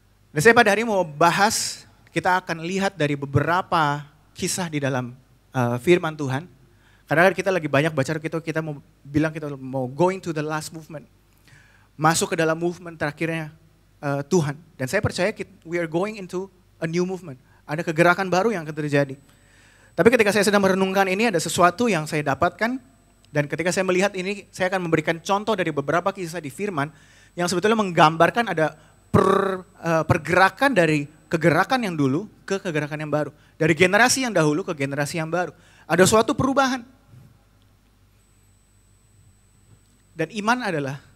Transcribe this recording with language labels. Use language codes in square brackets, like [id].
[id] Dan saya pada hari ini mau bahas, kita akan lihat dari beberapa kisah di dalam firman Tuhan. Karena kita lagi banyak baca, kita mau bilang kita mau [en] going to the last movement. [id] Masuk ke dalam movement terakhirnya Tuhan. Dan saya percaya [en] we are going into a new movement. [id] Ada kegerakan baru yang akan terjadi. Tapi ketika saya sedang merenungkan ini ada sesuatu yang saya dapatkan. Dan ketika saya melihat ini, saya akan memberikan contoh dari beberapa kisah di firman yang sebetulnya menggambarkan ada pergerakan dari kegerakan yang dulu ke kegerakan yang baru. Dari generasi yang dahulu ke generasi yang baru. Ada suatu perubahan. Dan iman adalah